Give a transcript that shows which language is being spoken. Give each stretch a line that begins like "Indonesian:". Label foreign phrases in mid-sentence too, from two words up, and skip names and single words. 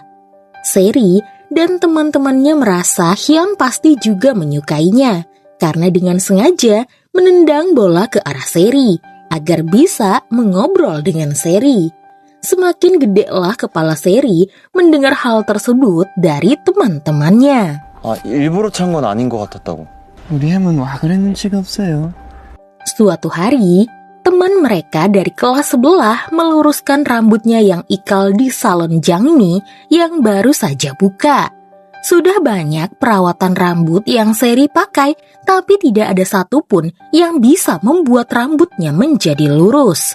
Indonesian: Seri dan teman-temannya merasa Hyun pasti juga menyukainya karena dengan sengaja menendang bola ke arah Seri. agar bisa mengobrol dengan Seri. Semakin gedelah kepala Seri mendengar hal tersebut dari teman-temannya.
Korean: 아, 일부러 찬 건 아닌 것 같았다고. 우리 햄은 와 그런 눈치가 없어요.
Indonesian: Suatu hari, teman mereka dari kelas sebelah meluruskan rambutnya yang ikal di salon Jangmi yang baru saja buka. Sudah banyak perawatan rambut yang Seri pakai, tapi tidak ada satupun yang bisa membuat rambutnya menjadi lurus.